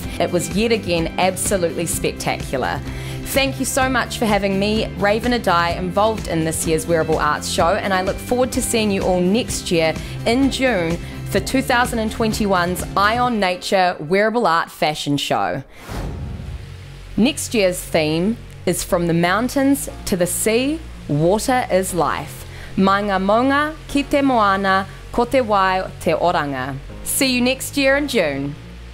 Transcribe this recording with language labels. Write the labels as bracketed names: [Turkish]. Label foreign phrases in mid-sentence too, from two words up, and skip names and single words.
[English] It was yet again absolutely spectacular. Thank you so much for having me, Raven Adai, involved in this year's Wearable Arts show, and I look forward to seeing you all next year in June for 2021's Eye on Nature Wearable Art Fashion Show. Next year's theme is From the Mountains to the Sea, Water is Life. [Māori] Mai ngā maunga ki te moana, ko te wai te oranga. [English] See you next year in June.